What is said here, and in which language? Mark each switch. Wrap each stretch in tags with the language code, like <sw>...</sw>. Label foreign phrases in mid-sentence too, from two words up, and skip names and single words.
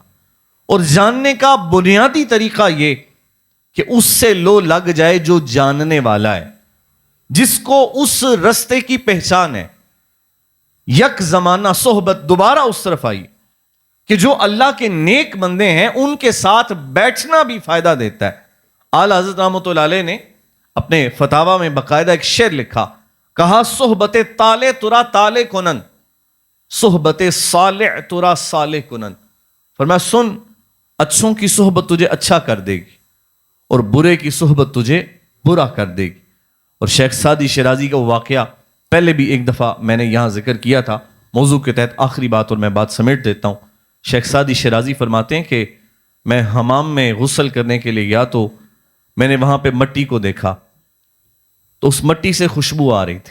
<ur>اور جاننے کا بنیادی طریقہ یہ کہ اس سے لو لگ جائے جو جاننے والا ہے, جس کو اس رستے کی پہچان ہے.</ur> <fa>یک زمانہ صحبت</fa> <ur>دوبارہ اس طرف آئی کہ جو اللہ کے نیک بندے ہیں ان کے ساتھ بیٹھنا بھی فائدہ دیتا ہے. اعلی حضرت</ur> <ar>رحمۃ اللہ علیہ</ar> <ur>نے اپنے فتاوی میں باقاعدہ ایک شعر لکھا, کہا</ur> <fa>صحبت طالع ترا طالع کنن, صحبت صالح ترا صالح کنن.</fa> <ur>فرمایا سن, اچھوں کی صحبت تجھے اچھا کر دے گی اور برے کی صحبت تجھے برا کر دے گی. اور شیخ سعدی شیرازی کا وہ واقعہ پہلے بھی ایک دفعہ میں نے یہاں ذکر کیا تھا موضوع کے تحت, آخری بات اور میں بات سمیٹ دیتا ہوں. شیخ سعدی شیرازی فرماتے ہیں کہ میں حمام میں غسل کرنے کے لیے گیا تو میں نے وہاں پہ مٹی کو دیکھا تو اس مٹی سے خوشبو آ رہی تھی.</ur>